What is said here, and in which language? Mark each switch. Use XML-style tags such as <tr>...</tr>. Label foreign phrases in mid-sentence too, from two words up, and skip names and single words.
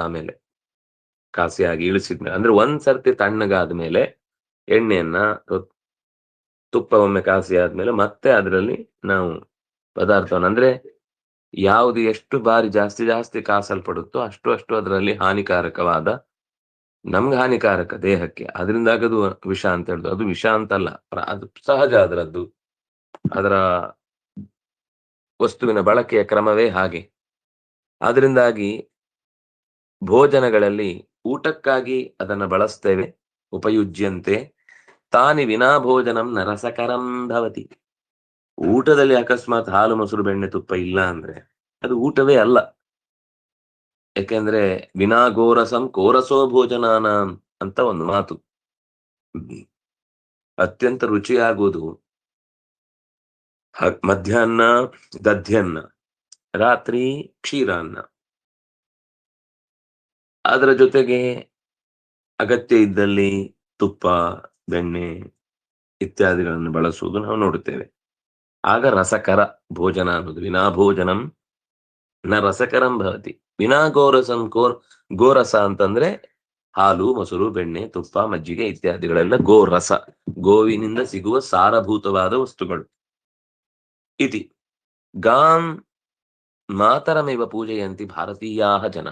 <kn>ಆಮೇಲೆ ಕಾಸಿಯಾಗಿ ಇಳಿಸಿದ್ಮೇಲೆ, ಅಂದ್ರೆ ಒಂದ್ ಸರ್ತಿ ತಣ್ಣಗಾದ್ಮೇಲೆ ಎಣ್ಣೆಯನ್ನ ತುಪ್ಪ ಒಮ್ಮೆ ಕಾಸಿ ಆದ್ಮೇಲೆ ಮತ್ತೆ ಅದರಲ್ಲಿ ನಾವು ಪದಾರ್ಥವನ್ನು ಅಂದ್ರೆ ಯಾವುದು ಎಷ್ಟು ಬಾರಿ ಜಾಸ್ತಿ ಜಾಸ್ತಿ ಕಾಸಲ್ಪಡುತ್ತೋ ಅಷ್ಟು ಅಷ್ಟು ಅದರಲ್ಲಿ ಹಾನಿಕಾರಕವಾದ, ನಮ್ಗೆ ಹಾನಿಕಾರಕ ದೇಹಕ್ಕೆ, ಅದರಿಂದ ಆಗೋದು ವಿಷ ಅಂತ ಹೇಳುದು. ಅದು ವಿಷ ಅಂತಲ್ಲ, ಅದು ಸಹಜ ಅದರದ್ದು, ಅದರ ವಸ್ತುವಿನ ಬಳಕೆಯ ಕ್ರಮವೇ ಹಾಗೆ. ಅದರಿಂದಾಗಿ ಭೋಜನಗಳಲ್ಲಿ ಊಟಕ್ಕಾಗಿ ಅದನ್ನ ಬಳಸ್ತೇವೆ,</kn> <sa>ಉಪಯುಜ್ಯಂತೆ ತಾನಿ ವಿನಾ ಭೋಜನಂ ನರಸಕರಂ ಭವತಿ.</sa> <kn>ಊಟದಲ್ಲಿ ಅಕಸ್ಮಾತ್ ಹಾಲು ಮೊಸರು ಬೆಣ್ಣೆ ತುಪ್ಪ ಇಲ್ಲ ಅಂದ್ರೆ ಅದು ಊಟವೇ ಅಲ್ಲ. ಯಾಕೆಂದ್ರೆ</kn> <sa>ವಿನಾ ಗೋರಸಂ ಕೋರಸೋ ಭೋಜನಾನ</sa> <kn>ಅಂತ ಒಂದು ಮಾತು. ಅತ್ಯಂತ ರುಚಿಯಾಗುವುದು ಮಧ್ಯಾಹ್ನ ದಧ್ಯನ್ನ, ರಾತ್ರಿ ಕ್ಷೀರಾನ್ನ. ಅದರ ಜೊತೆಗೆ ಅಗತ್ಯ ಇದ್ದಲ್ಲಿ ತುಪ್ಪ, ಬೆಣ್ಣೆ ಇತ್ಯಾದಿಗಳನ್ನು ಬಳಸುವುದು ನಾವು ನೋಡುತ್ತೇವೆ. ಆಗ ರಸಕರ ಭೋಜನ ಅನ್ನೋದು.</kn> <sa>ವಿನಾ ಭೋಜನಂ ನ ರಸಕರಂ ಭವತಿ. ವಿನಾ ಗೋರಸಂ</sa> <kn>ಗೋರಸ ಅಂತಂದ್ರೆ ಹಾಲು ಮೊಸರು ಬೆಣ್ಣೆ ತುಪ್ಪ ಮಜ್ಜಿಗೆ ಇತ್ಯಾದಿಗಳೆಲ್ಲ ಗೋರಸ, ಗೋವಿನಿಂದ ಸಿಗುವ ಸಾರಭೂತವಾದ ವಸ್ತುಗಳು.</kn> <sa>ಇತಿ ಗಾಂ ಮಾತರಮೇವ ಪೂಜೆಯಂತಿ ಭಾರತೀಯಾ ಜನ.</sa>